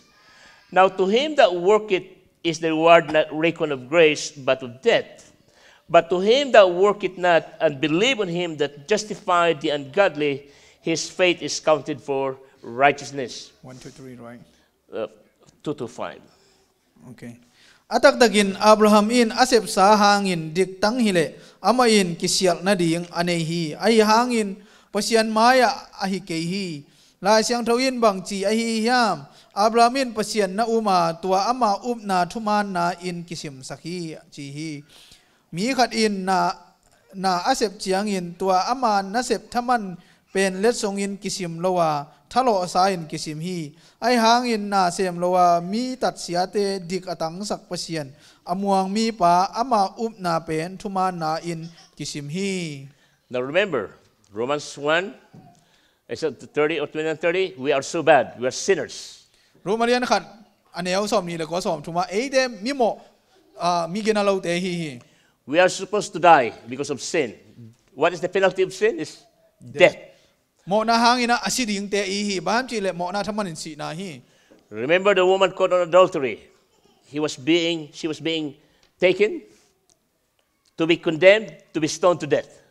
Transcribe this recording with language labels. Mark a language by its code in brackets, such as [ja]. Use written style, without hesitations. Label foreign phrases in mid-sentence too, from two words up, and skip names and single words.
[en] Now to him that worketh is the reward not reckoned of grace, but of debt. But to him that worketh not, and believe on him that justified the ungodly, his faith is counted for righteousness. 1, 2, 3, right? 2 to 5. Okay. [ctd] Atak dagin Abraham in asep sa hangin dik tang hile amain kisial na ding anehi ay hangin pasian maya ahi kehi la siang thawin bang chi ahi hiam Abrahamin pasian na uma tua ama na thuman na in kisim sakhi chi hi mi khat in na asep chiang in tua ama nasep thaman pen let song in kisim lowa thalo sa in kisim hi ai hangin na sem lowa mi tat siate dik atang sak pasian amuang mi pa ama na pen thuma na in kisim hi. [en] Now remember, Romans 1, 30 or 20 and 30, we are so bad, we are sinners. [ctd] Romanian khat aneu som ni le ko som thuma e de mi mo mi gena lo te hi. [en] We are supposed to die because of sin. What is the penalty of sin? Is death. Remember the woman caught on adultery. She was being taken to be condemned, to be stoned to death.